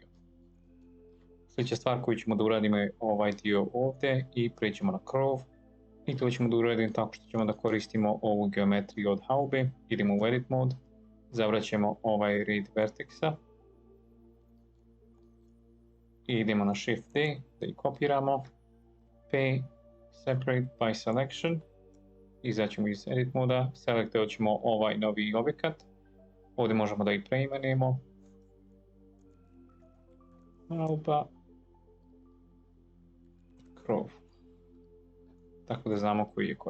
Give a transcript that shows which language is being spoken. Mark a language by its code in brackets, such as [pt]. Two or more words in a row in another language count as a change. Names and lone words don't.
[bs] Sljedeća stvar koju ćemo da uradimo je ovaj dio ovdje i pređemo na krov. I to ćemo da uradimo tako što ćemo da koristimo ovu geometriju od haube. Idemo u [en] edit mode, [bs] zavraćamo ovaj red vertexa. I idemo na Shift D da ih kopiramo. [en] P, separate by selection. [bs] Izaćemo iz [en] edit moda, [bs] selektirat ćemo ovaj novi objekat. Ovdje možemo da ih preimenujemo. Hauba. Krov. Tako da znamo koji je koji.